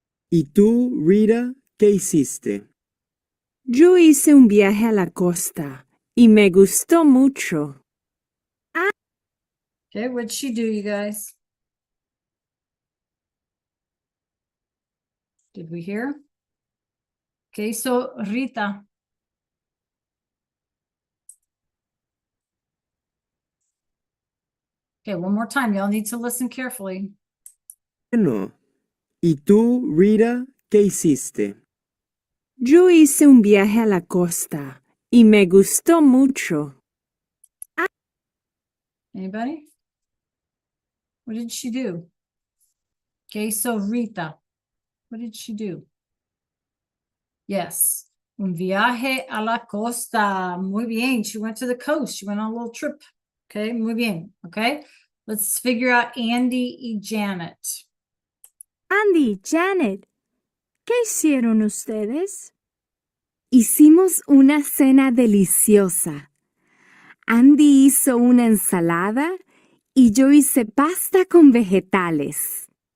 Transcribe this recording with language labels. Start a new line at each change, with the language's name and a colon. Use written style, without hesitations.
Spanish: ¿Y tú, Rita, qué hiciste? Yo hice un viaje a la costa y me gustó mucho.
English: Okay, what'd she do, you guys? Did we hear?
Spanish: ¿Qué hizo Rita?
English: Okay, one more time. Y'all need to listen carefully.
Spanish: Bueno. ¿Y tú, Rita, qué hiciste? Yo hice un viaje a la costa y me gustó mucho.
English: Anybody? What did she do?
Spanish: ¿Qué hizo Rita?
English: What did she do? Yes.
Spanish: Un viaje a la costa. Muy bien.
English: She went to the coast. She went on a little trip. Okay,
Spanish: muy bien.
English: Okay. Let's figure out Andy y Janet.
Spanish: Andy, Janet, ¿qué hicieron ustedes? Hicimos una cena deliciosa. Andy hizo una ensalada y yo hice pasta con vegetales.